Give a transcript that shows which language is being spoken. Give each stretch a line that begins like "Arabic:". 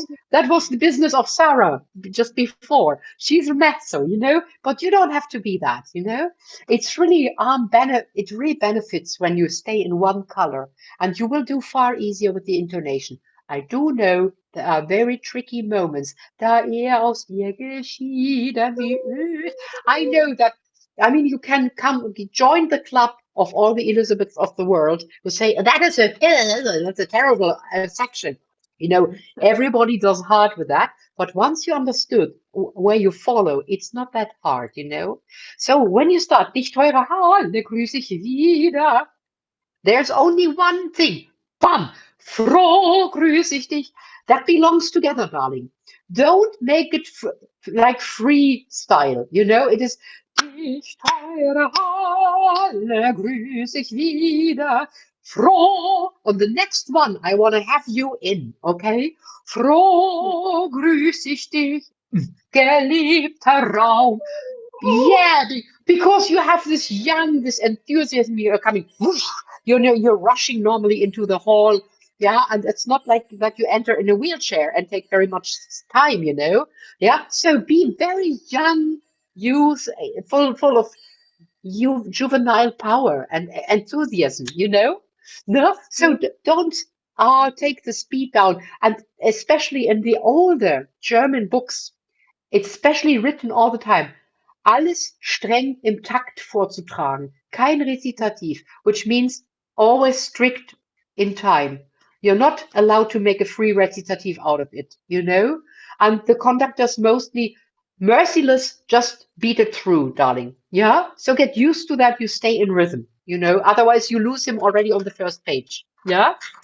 English: That was the business of Sarah just before. She's a mezzo, you know, but you don't have to be that, you know. It's really it really benefits when you stay in one color, and you will do far easier with the intonation. I do know there are very tricky moments.
German: Da aus dir geschieden wie Öl.
English: I know that. I mean, you can come join the club of all the Elizabeths of the world who say that's a terrible section. You know, everybody does hard with that, but once you understood where you follow, it's not that hard, you know. So when you start,
German: dich teure Halle grüße ich wieder,
English: there's only one thing. Bam!
German: Froh grüß ich dich.
English: That belongs together, darling. Don't make it like freestyle. You know, it is
German: dich teure Halle grüß ich wieder. Froh.
English: On the next one, I want to have you in, okay?
German: Froh grüß ich dich, geliebter Raum.
English: Yeah, because you have this this enthusiasm, you're coming, whoosh, you know, you're rushing normally into the hall. Yeah, and it's not like that you enter in a wheelchair and take very much time, you know. Yeah, so be very young, youth, full of juvenile power and enthusiasm, you know. No, so don't take the speed down, and especially in the older German books, it's especially written all the time.
German: Alles streng im Takt vorzutragen. Kein Rezitativ,
English: which means always strict in time. You're not allowed to make a free recitative out of it, you know? And the conductor's mostly merciless, just beat it through, darling. Yeah? So get used to that, you stay in rhythm, you know? Otherwise, you lose him already on the first page. Yeah?